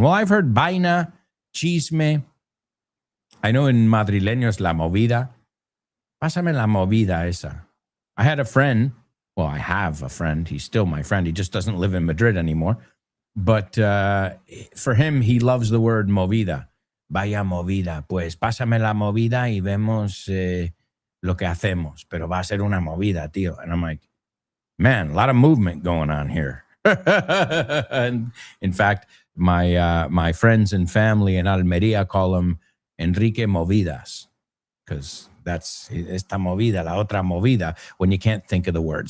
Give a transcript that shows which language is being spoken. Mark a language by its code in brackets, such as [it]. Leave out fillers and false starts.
[en] Well, I've heard [es] vaina, chisme. [en] I know in [es] madrileños la movida. Pásame la movida esa. [en] I had a friend. Well, I have a friend. He's still my friend. He just doesn't live in Madrid anymore. But for him, he loves the word movida. [es] Vaya movida. Pues pásame la movida y vemos lo que hacemos. Pero va a ser una movida, tío. [en] And I'm like, man, a lot of movement going on here. And in fact, my friends and family in Almeria call him Enrique Movidas, because that's [es] esta movida, la otra movida, [en] when you can't think of the word.